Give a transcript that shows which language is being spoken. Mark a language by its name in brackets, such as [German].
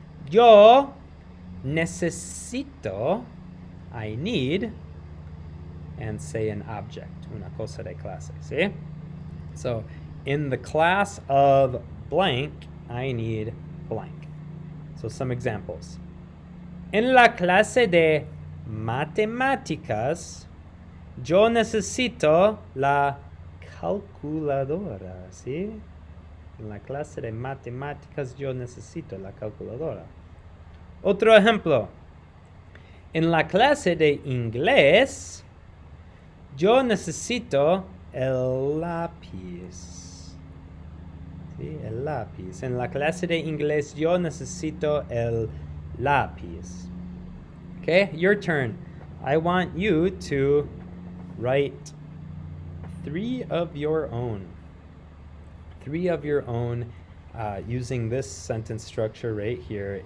[Spanish] Yo necesito, [English] I need, and say an object, [Spanish] una cosa de clase, ¿sí? [English] So, in the class of blank, I need blank. So, some examples. [Spanish] En la clase de matemáticas, yo necesito la calculadora, ¿sí? En la clase de matemáticas, yo necesito la calculadora. Otro ejemplo. En la clase de inglés, yo necesito el lápiz. ¿Sí? El lápiz. En la clase de inglés, yo necesito el lápiz. [English] Okay, your turn. I want you to write 3 of your own. 3 of your own using this sentence structure right here.